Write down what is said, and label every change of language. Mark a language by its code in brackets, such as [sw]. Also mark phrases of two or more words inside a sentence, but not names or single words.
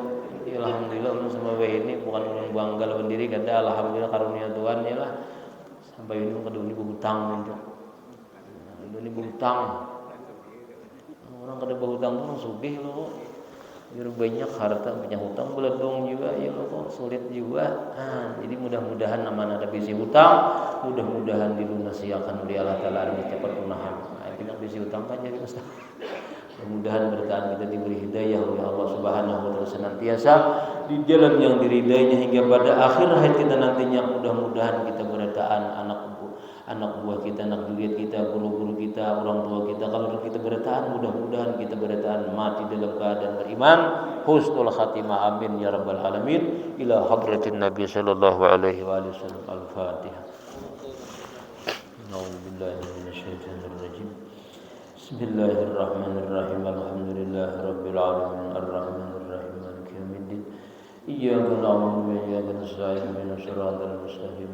[bjn] Alhamdulillah ulun sama ini bukan ulun bangga lawan diri kata alhamdulillah karunia Tuhan ya lah. Sampai ini kada ini berhutang itu. Nah, ini berhutang. Orang kada berhutang tuh orang sugih loh. Biar banyak harta punya hutang beledong juga ya kok sulit juga. Nah, jadi mudah-mudahan nama ada bisi hutang, mudah-mudahan dilunasi akan oleh Allah Taala dengan cepat lunahan. [id] Nah, itu bisi hutang kan jadi mesti. Mudah-mudahan bertahan kita diberi hidayah oleh Allah [ar] سبحانه وتعالى [id] senantiasa di jalan yang diridainya hingga pada akhir hayat kita nantinya. Mudah-mudahan kita bertahan anak anak buah kita, anak juriat kita, guru-guru kita, orang tua kita. Kalau kita bertahan, mudah-mudahan kita bertahan mati dalam keadaan beriman, [ar] حسن الخاتمة, آمين يا رب العالمين. إلى حضرة النبي صلى الله عليه وسلم. Al-Fatihah. أعوذ بالله من الشيطان الرجيم. بسم الله الرحمن الرحيم. الحمد لله رب العالمين. الرحمن الرحيم. مالك يوم الدين. إياك نعبد وإياك نستعين. اهدنا الصراط المستقيم.